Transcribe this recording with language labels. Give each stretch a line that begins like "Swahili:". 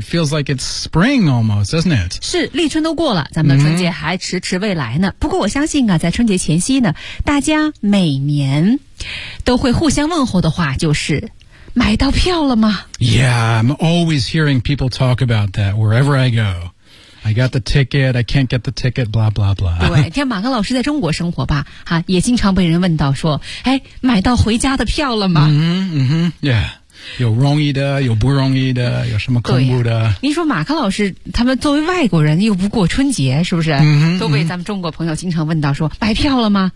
English: It feels like it's spring almost, doesn't it?
Chinese: 是，立春都过了，咱们的春节还迟迟未来呢。不过我相信啊，在春节前夕呢，大家每年都会互相问候的话就是。买到票了吗
English: ？Yeah, I'm always hearing people talk about that wherever I go. I got the ticket, I can't get the ticket, blah, blah, blah.
Chinese: 对，像马克老师在中国生活吧，哈，也经常被人问到说，哎，买到回家的票了吗？ Yeah, 有容易的，有不容易的，有什么恐怖的。您说马克老师，他们作为外国人又不过春节，是不是？都被咱们中国朋友经常问到说，买票了吗？